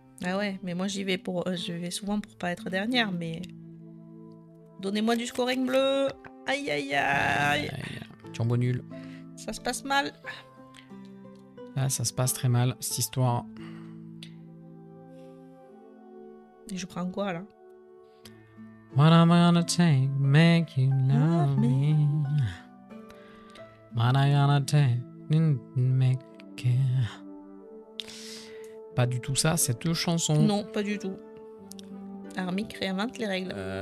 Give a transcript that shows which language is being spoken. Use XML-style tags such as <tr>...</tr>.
<fr>Ah ouais, mais moi je vais souvent pour pas être dernière, mais... Donnez-moi du scoring bleu. Aïe aïe aïe. Turbo nul. Ça se passe mal. Là, ça se passe très mal, cette histoire. Et je prends quoi là?</fr> <en>What am I gonna take, make you love me? What am I gonna take, make you...</en> <fr>Pas du tout ça, cette chanson. Non, pas du tout. Armic réinvente les règles.</fr>